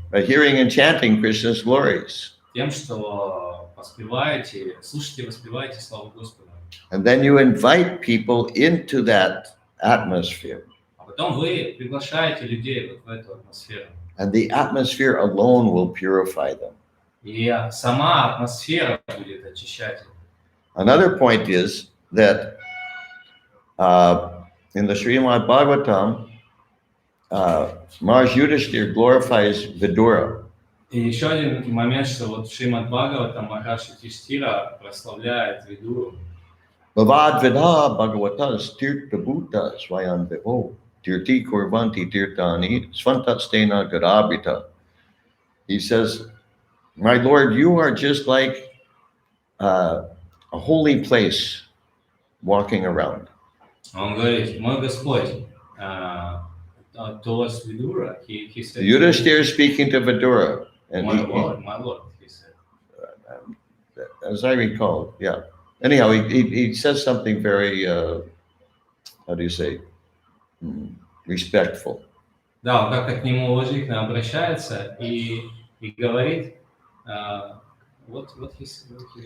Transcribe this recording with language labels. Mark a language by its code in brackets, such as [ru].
[en] By hearing and chanting Krishna's glories. [ru] Тем, что слушайте и воспеваете славу Господа. [en] And then you invite people into that atmosphere. [ru] А потом вы приглашаете людей вот в эту атмосферу. [en] And the atmosphere alone will purify them. [ru] И сама атмосфера будет очищать их. [en] Another point is that in the Srimad Bhagavatam, Maharaj Yudhishthira glorifies Vidura. [ru] И еще один момент, что вот в Шримад Бхагаватам Махарадж Юдхиштхира прославляет Видуру. [sa] Bhavad Vidha Bhagavatas Tirtha Bhuta Swayam Vivo Tirti Kurvanti Tirtani Svantatstena Gadabhita. [en] He says, my Lord, you are just like a holy place walking around. [ru] Он говорит, мой Господь, [en] towards Vidura, he said, Yudhishthira is speaking to Vidura. And my Lord, he said. As I recall, yeah. Anyhow, he says something very, how do you say, respectful. [ru] Да, он как к нему уважительно обращается и говорит, [en] what he said.